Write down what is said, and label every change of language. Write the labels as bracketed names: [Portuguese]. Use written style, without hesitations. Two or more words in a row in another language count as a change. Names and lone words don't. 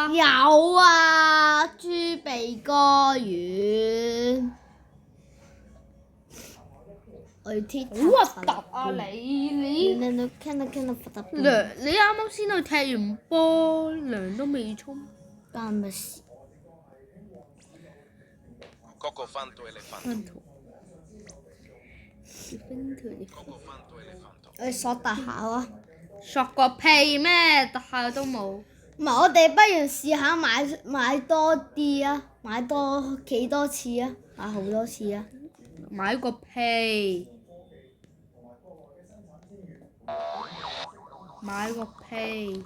[Cantonese] 有啊，豬鼻哥丸。我要貼好核突啊！你你聽到核突涼，你啱啱先去踢完波，涼都未沖。關乜事？ Coco fanto elefanto. Coco fanto elefanto. 我哋索特下啊！索個屁咩？特效都冇。唔係，我哋不如試下買多啲啊！買多幾多次啊？買好多次啊！買個屁！買個屁！